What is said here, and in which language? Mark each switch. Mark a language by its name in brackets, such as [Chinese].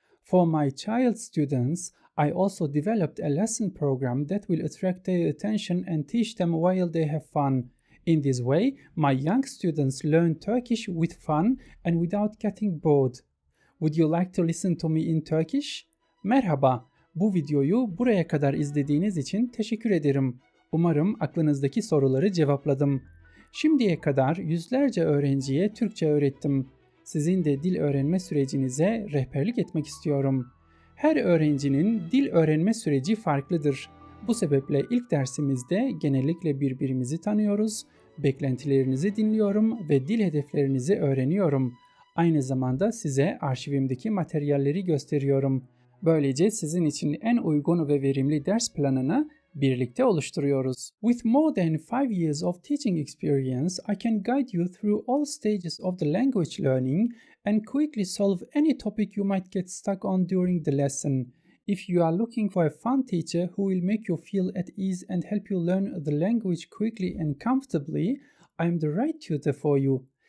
[English] For my child students, I also developed a lesson program that will attract their attention and teach them while they have fun. In this way, my young students learn Turkish with fun and without getting bored. Would you like to listen to me in Turkish? [Turkish] Merhaba, bu videoyu buraya kadar izlediğiniz için teşekkür ederim. Umarım aklınızdaki soruları cevapladım. Şimdiye kadar yüzlerce öğrenciye Türkçe öğrettim. Sizin de dil öğrenme sürecinize rehberlik etmek istiyorum. Her öğrencinin dil öğrenme süreci farklıdır. Bu sebeple ilk dersimizde genellikle birbirimizi tanıyoruz, beklentilerinizi dinliyorum ve dil hedeflerinizi öğreniyorum. Aynı zamanda size arşivimdeki materyalleri gösteriyorum. Böylece sizin için en uygun ve verimli ders planını birlikte oluşturuyoruz. [English] With more than 5 years of teaching experience, I can guide you through all stages of the language learning and quickly solve any topic you might get stuck on during the lesson. If you are looking for a fun teacher who will make you feel at ease and help you learn the language quickly and comfortably, I am the right tutor for you.